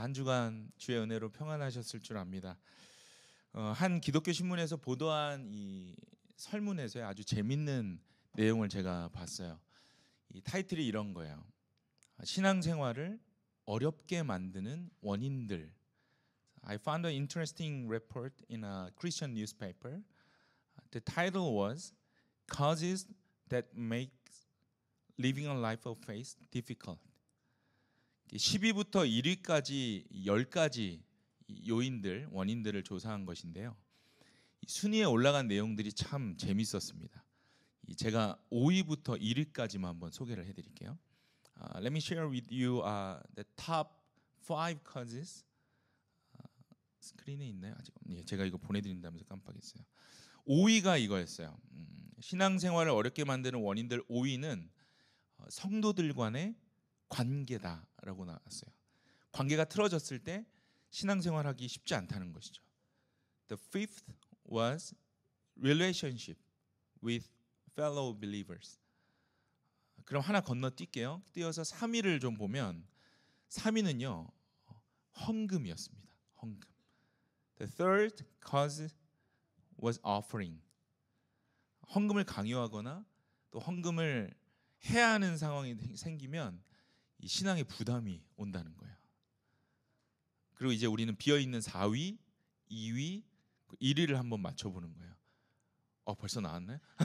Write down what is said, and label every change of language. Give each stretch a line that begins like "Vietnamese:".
Korean: 한 주간 주의 은혜로 평안하셨을 줄 압니다. 한 기독교 신문에서 보도한 이 설문에서의 아주 재밌는 내용을 제가 봤어요. 이 타이틀이 이런 거예요. 신앙생활을 어렵게 만드는 원인들.
English: I found an interesting report in a Christian newspaper. The title was Causes that make living a life of faith difficult.
Korean: 10위부터 1위까지 10가지 요인들, 원인들을 조사한 것인데요. 순위에 올라간 내용들이 참 재밌었습니다. 제가 5위부터 1위까지만 한번 소개를 해드릴게요.
English: Let me share with you the top 5 causes.
Korean: 스크린에 있나요? 아직 예, 제가 이거 보내드린다면서 깜빡했어요. 5위가 이거였어요. 신앙생활을 어렵게 만드는 원인들 5위는 성도들 간의 관계다라고 나왔어요. 관계가 틀어졌을 때 신앙생활하기 쉽지 않다는 것이죠.
English: The fifth was relationship with fellow believers.
Korean: 그럼 하나 건너뛸게요. 뛰어서 3위를 좀 보면 3위는요 헌금이었습니다. 헌금.
English: The third cause was offering.
Korean: 헌금을 강요하거나 또 헌금을 해야 하는 상황이 생기면 이 신앙의 부담이 온다는 거예요. 그리고 이제 우리는 비어있는 4위, 2위, 1위를 한번 맞춰보는 거예요. 벌써 나왔나요?